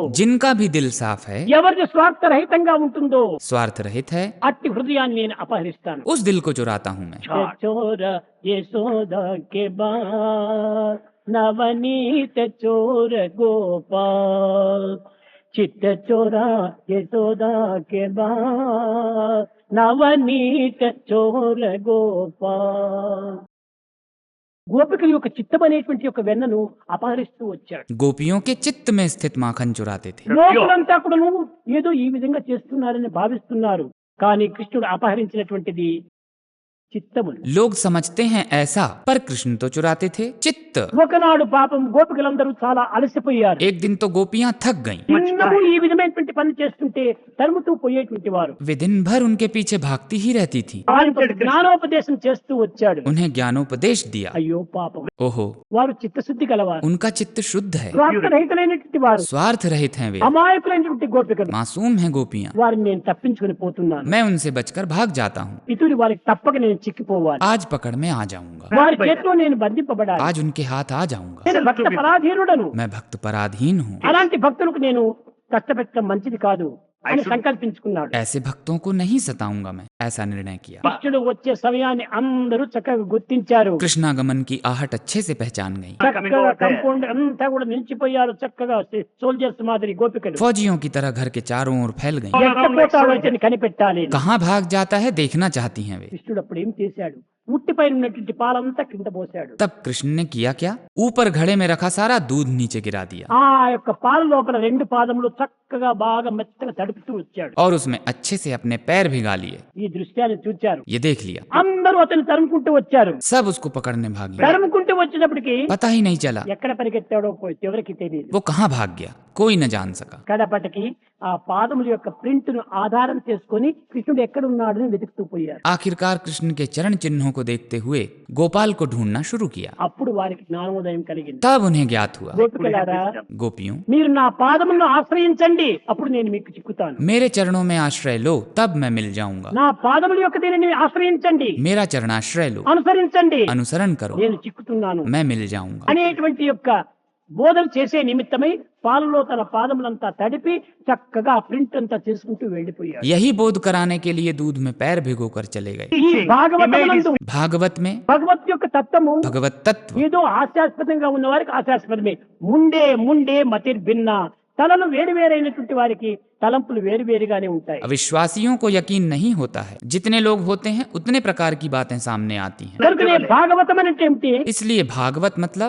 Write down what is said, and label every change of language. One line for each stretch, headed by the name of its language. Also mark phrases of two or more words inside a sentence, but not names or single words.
Hindi: जिनका भी दिल साफ है,
Telugu: ఎవరిది స్వార్థరహితంగా ఉంటుందో
Hindi: स्वार्थ रहित है,
Telugu: అట్టి హృదయాన్ని నేను అపహరిస్తాను.
Hindi: उस दिल को चुराता हूँ मैं। चोर यशोदा के बार नवनीत चोर गोपाल, चित्त चोरा यशोदा के बार नवनीत चोर गोपाल.
Telugu: గోపికల యొక్క చిత్తం అనేటువంటి యొక్క వెన్నను అపహరిస్తూ వచ్చాడు.
Hindi: गोपियों के चित्त में स्थित माखन चुराते थे।
Telugu: లోకులంతా కూడాను ఏదో ఈ విధంగా చేస్తున్నారని భావిస్తున్నారు, కానీ కృష్ణుడు అపహరించినటువంటిది చిత్తములు.
Hindi: लोग समझते हैं ऐसा, पर कृष्ण तो चुराते थे चित्त।
Telugu: ఒకనాడు పాపం గోపికలందరూ చాలా అలసిపోయారు.
Hindi: एक दिन तो गोपियां थक गईं।
Telugu: చిన్నము ఈ విధమైనటువంటి పని చేస్తుంటే తరుముతూ పోయేటువంటి వారు.
Hindi: वे दिन भर उनके पीछे भागती ही रहती थी।
Telugu: వారికి ఒక జ్ఞానోపదేశం చేస్తూ వచ్చాడు.
Hindi: उन्हें ज्ञानोपदेश दिया।
Telugu: అయ్యో పాపం,
Hindi: ओहो,
Telugu: వారు చిత్తశుద్ధి గలవారు,
Hindi: उनका चित्त शुद्ध है,
Telugu: స్వార్థరహితులైనటువంటి వారు,
Hindi: स्वार्थ रहित हैं वे,
Telugu: అమాయకులైనటువంటి గోపికలు.
Hindi: मासूम हैं गोपियां।
Telugu: వారిని నేను తప్పించుకుని పోతున్నాను.
Hindi: मैं उनसे बचकर भाग जाता हूँ।
Telugu: ఇతడు వారికి తప్పక నేను చిక్కిపోవాలి.
Hindi: आज पकड़ में आ जाऊंगा,
Telugu: వారి చేతిలో నేను బంధింపబడాలి.
Hindi: आज उनके हाथ आ जाऊंगा।
Telugu: నేను భక్త పరాధీనుడను.
Hindi: मैं भक्त पराधीन हूँ।
Telugu: అలాంటి భక్తులకు నేను కష్టపెట్టడం మంచిది కాదు అని సంకల్పించుకున్నాడు.
Hindi: ऐसे भक्तों को नहीं सताऊंगा मैं, ऐसा निर्णय किया।
Telugu: కృష్ణుడు వచ్చే సమయాన్ని అందరూ చక్కగా గుర్తించారు.
Hindi: कृष्णागमन की आहट अच्छे से पहचान गई।
Telugu: చక్కగా కంపౌండ్ అంతా కూడా నిలిచిపోయారు. చక్కగా సోల్జర్స్ మాదిరి గోపికలు.
Hindi: फौजियों की तरह घर के चारों ओर फैल गईं।
Telugu: ఎక్కడ పోతాడో ఇతన్ని కనిపెట్టాలి.
Hindi: कहाँ भाग जाता है देखना चाहती हैं वे।
Telugu: కృష్ణుడు అప్పుడు ఏం చేశాడు? ఉట్టిపైన ఉన్నటువంటి పాలంతా కింద పోసాడు.
Hindi: तब कृष्ण ने किया क्या? ऊपर घड़े में रखा सारा दूध नीचे गिरा दिया
Telugu: ఆ యొక్క పాల లోపల రెండు పాదములు చక్కగా బాగా మెత్తగా తడుపుతూ వచ్చాడు.
Hindi: और उसमें अच्छे से अपने पैर भिगा लिए।
Telugu: ఈ దృశ్యాన్ని చూచారు.
Hindi: ये देख लिया,
Telugu: అందరూ అతన్ని తరుముకుంటూ వచ్చారు.
Hindi: सब उसको पकड़ने भागे।
Telugu: తరుముకుంటూ వచ్చేటప్పటికి
Hindi: पता ही नहीं चला
Telugu: ఎక్కడ పరిగెత్తాడో పోయి ఎవరికి తెలియదు.
Hindi: वो कहाँ भाग गया, कोई न जान सका।
Telugu: కడపటికి ఆ పాదముల యొక్క ప్రింట్ ను ఆధారం చేసుకొని కృష్ణుడు ఎక్కడ ఉన్నాడని వెతుకుతూ పోయారు.
Hindi: आखिरकार कृष्ण के चरण चिन्हों को को देखते हुए गोपाल को ढूंढना शुरू किया।
Telugu: అప్పుడు వారికి జ్ఞానోదయం కలిగింది.
Hindi: तब उन्हें ज्ञात हुआ,
Telugu: గోపికలారా,
Hindi: गोपियों,
Telugu: మీరు నా పాదములను ఆశ్రయించండి, అప్పుడు నేను మీకు చిక్కుతాను.
Hindi: मेरे चरणों में आश्रय लो, तब मैं मिल जाऊंगा।
Telugu: నా పాదముల యొక్క దీనిని ఆశ్రయించండి,
Hindi: मेरा चरणाश्रय लो,
Telugu: అనుసరించండి,
Hindi: अनुसरण करो,
Telugu: నేను చిక్కుతున్నాను
Hindi: मैं मिल जाऊंगा।
Telugu: అనేటువంటి యొక్క బోధన చేసే నిమిత్తమై పాలలో తన పాదములంతా తడిపి చక్కగా ప్రింట్ అంతా చేసుకుంటూ వెళ్ళిపోయాడు.
Hindi: यही बोध कराने के लिए दूध में पैर भिगोकर चले गए।
Telugu: ఈ భాగవతమునందు
Hindi: भागवत में
Telugu: భగవత్ యొక్క తత్వము
Hindi: भगवत तत्व
Telugu: ఏదో హాస్యాస్పదంగా ఉన్న వారికి హాస్యాస్పదమే.
Sanskrit: ముండే మతిర్భిన్న,
Telugu: తలలు వేరువేరైనటువంటి వారికి తలంపులు వేరువేరుగానే ఉంటాయి.
Hindi: अविश्वासियों को यकीन नहीं होता है, जितने लोग होते हैं उतने प्रकार की बातें सामने आती हैं।
Telugu: కనుకనే భాగవతం అంటే ఏమిటి?
Hindi: इसलिए भागवत मतलब